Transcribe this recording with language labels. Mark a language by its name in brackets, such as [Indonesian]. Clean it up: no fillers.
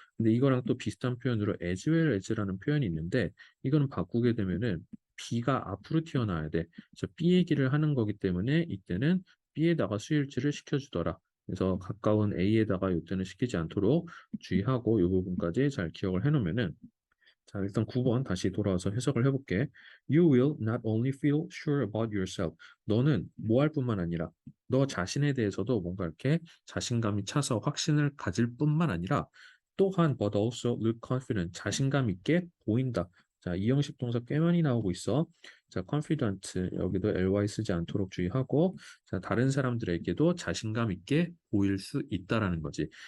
[Korean] 근데 이거랑 또 비슷한 표현으로 as well as라는 표현이 있는데 이거는 바꾸게 되면은 B가 앞으로 튀어나와야 돼. 그래서 B 얘기를 하는 거기 때문에 이때는 B에다가 수일치를 시켜주더라. 그래서 가까운 A에다가 이때는 시키지 않도록 주의하고 이 부분까지 잘 기억을 해놓으면은 자, 일단 9번 다시 돌아와서 해석을 해볼게. [English] You will not only feel sure about yourself. [Korean] 너는 뭐 할 뿐만 아니라 너 자신에 대해서도 뭔가 이렇게 자신감이 차서 확신을 가질 뿐만 아니라 또한 [English] but also look confident. [Korean] 자신감 있게 보인다. 자, 이 형식 동사 꽤 많이 나오고 있어. 자, confident 여기도 ly 쓰지 않도록 주의하고 자, 다른 사람들에게도 자신감 있게 보일 수 있다라는 거지.